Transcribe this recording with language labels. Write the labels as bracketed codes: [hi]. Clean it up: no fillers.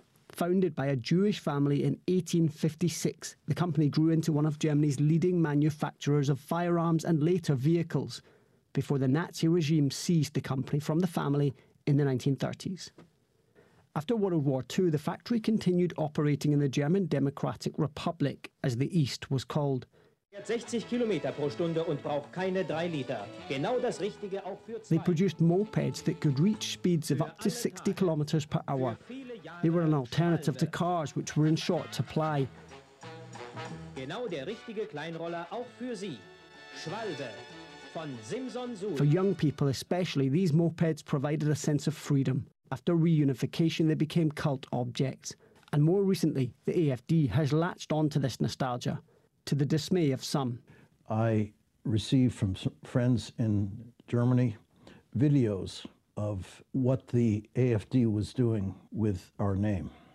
[en] Founded by a Jewish family in 1856, the company grew into one of Germany's leading manufacturers of firearms and later vehicles, before the Nazi regime seized the company from the family in the 1930s. After World War II, the factory continued operating in the German Democratic Republic, as the East was called. [de] 60 km pro Stunde und braucht keine 3 Liter. Genau das Richtige auch für zwei. [en] They produced mopeds that could reach speeds of up to 60 km per hour. They were an alternative to cars, which were in short supply. [de] Genau der richtige Kleinroller auch für Sie. Schwalbe von Simson Suhl. [en] For young people especially, these mopeds provided a sense of freedom. After reunification, they became cult objects. And more recently, the AfD has latched onto this nostalgia, to the dismay of some. I received from friends in Germany videos of what the AfD was doing with our name.